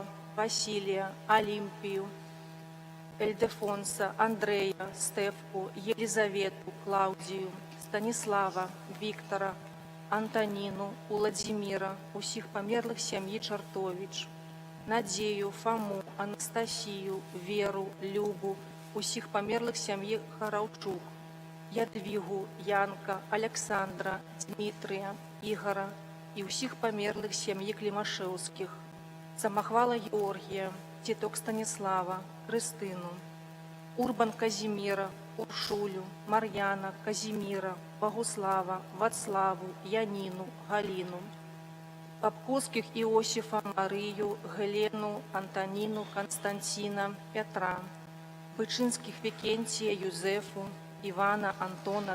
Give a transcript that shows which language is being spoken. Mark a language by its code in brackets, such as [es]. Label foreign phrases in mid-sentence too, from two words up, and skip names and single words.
[uk] Василія, Олімпію, Ельдефонса, Андрея, Стефку, Єлизавету, Клаудію, Станіслава, Віктора, Антоніну, Владимира, усіх померлих сім'ї Чартович, Надію, Фому, Анастасію, Веру, Любу, усіх померлих сім'ї Харавчук, Ядвігу, Янка, Олександра, Дмитрія, Ігора і усіх померлих сім'ї Клімашевських, Самохвала Георгія, Тіток Станіслава, Христину, Урбан Казіміра, Уршулю, Мар'яна, Казіміра, Богуслава, Вацлаву, Яніну, Галіну, Попковських Іосифа, Марію, Гелену, Антоніну, Константина, Петра, Бичинських Вікентія, Юзефу, Івана, Антона,